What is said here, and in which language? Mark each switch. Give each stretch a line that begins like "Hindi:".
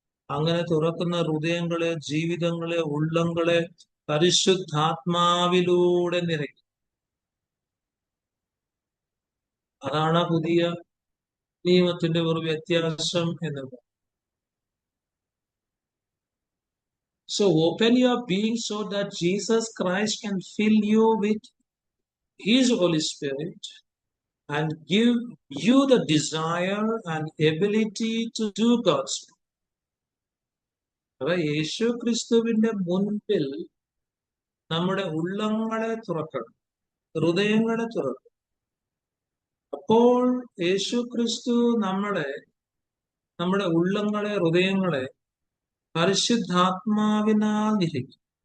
Malayalam: അങ്ങനെ തുറക്കുന്ന ഹൃദയങ്ങളെ, ജീവിതങ്ങളെ, ഉള്ളങ്ങളെ പരിശുദ്ധാത്മാവിലൂടെ നിറയ്ക്കും. അതാണ് പുതിയ നിയമത്തിന്റെ ഒരു വ്യത്യാസം എന്നത്.
English: So open your being so that Jesus Christ can fill you with His Holy Spirit and give you the desire and ability to do God's will.
Malayalam: യേശു ക്രിസ്തുവിന്റെ മുൻപിൽ നമ്മുടെ ഉള്ളങ്ങളെ തുറക്കണം, ഹൃദയങ്ങളെ തുറക്കണം. അപ്പോൾ യേശു ക്രിസ്തു നമ്മുടെ ഉള്ളങ്ങളെ, ഹൃദയങ്ങളെ പരിശുദ്ധാത്മാവിനാൽ നിറയ്ക്കും.